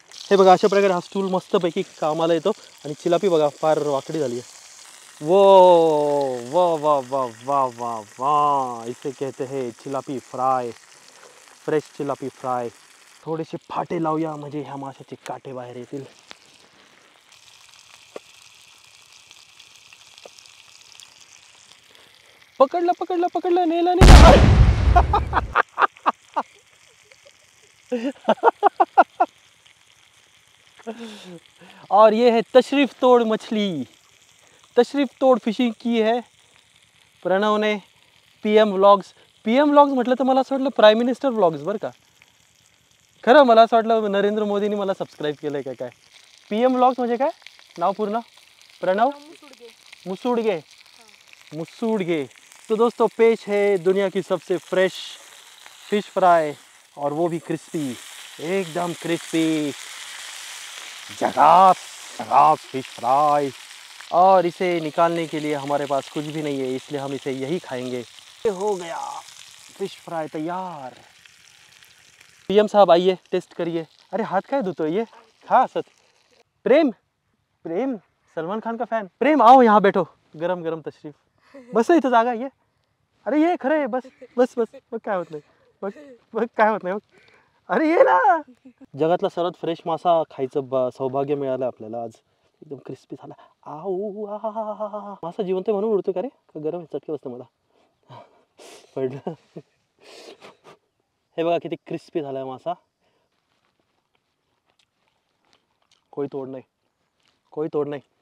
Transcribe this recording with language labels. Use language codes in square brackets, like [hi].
[mr] हे बघा, अशा प्रकारे हा स्टूल मस्तपैकी कामाला येतो। आणि चिलापी बघा फार वाकडी झाली आहे। [hi] वो वाह वाह वाह वाह वाह वाह, इसे कहते हैं चिलापी फ्राय, फ्रेश चिलापी फ्राय। [mr] थोडेसे फाटे लावूया म्हणजे ह्या माशाचे काटे बाहेर येतील। पकडलं पकडलं पकडलं, नेला नेला. [hi] और ये है तशरीफ तोड़ मछली. तशरीफ तोड़ फिशिंग की है प्रणव ने. [en] PM vlogs. [mr] PM व्लॉग्स म्हटलं तर मला असं वाटलं प्राईम मिनिस्टर व्लॉग्स बरं का. खरं मला असं वाटलं नरेंद्र मोदींनी मला सबस्क्राईब केलंय का काय. PM व्लॉग्स म्हणजे काय नाव पूर्ण. प्रणव मुसूडगे. मुसूडगे. [hi] तो दोस्तों पेश है दुनिया की सबसे फ्रेश फिश फ्राई, और वो भी क्रिस्पी, [mr] एकदम क्रिस्पी, झकास झकास [hi] फिश फ्राई. और इसे निकालने के लिए हमारे पास कुछ भी नहीं है, इसलिए हम इसे यही खाएंगे. ये हो गया फिश फ्राई तैयार. PM साहब आइए टेस्ट करिए. अरे हाथ [mr] काय धुतो ये, खा असत. [hi] प्रेम प्रेम सलमान खान का फॅन. प्रेम आओ यहाँ बैठो, गरम गरम तशरीफ. [mr] बस इथं जागा ये. अरे ये खरं आहे. बस बस बस. बघ काय होत नाही. बघ बघ काय होत नाही. बघ अरे ये ना. जगातला सर्वात फ्रेश मासा खायचं सौभाग्य मिळालं आपल्याला आज. एकदम क्रिस्पी झाला. आऊ आ. मासा जिवंत म्हणून उडतो का रे, का गरम चटके बसतं मला. पडलं. हे बघा किती क्रिस्पी झालाय मासा. [hi] कोई तोड नहीं, कोई तोड नहीं.